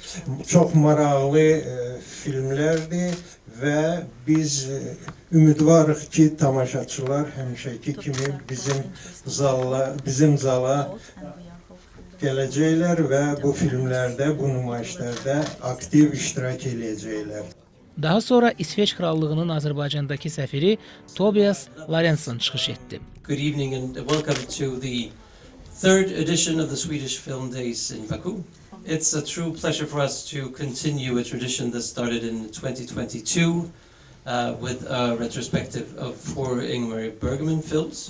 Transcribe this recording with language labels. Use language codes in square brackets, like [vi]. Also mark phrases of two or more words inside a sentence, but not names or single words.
[az] Çox maraqlı filmlərdir və biz ümidvarıq ki, tamaşaçılar həmişəki kimi bizim zala gələcəklər və bu filmlərdə, bu nümayişlərdə aktiv iştirak edəcəklər. Daha sonra İsveç Krallığının Azərbaycandakı səfiri Tobias Lorentzon çıxış etdi. [en] Good evening and welcome to the third edition of the Swedish Film Days in Baku. It's a true pleasure for us to continue a tradition that started in 2022 with a retrospective of 4 Ingmar Bergman films.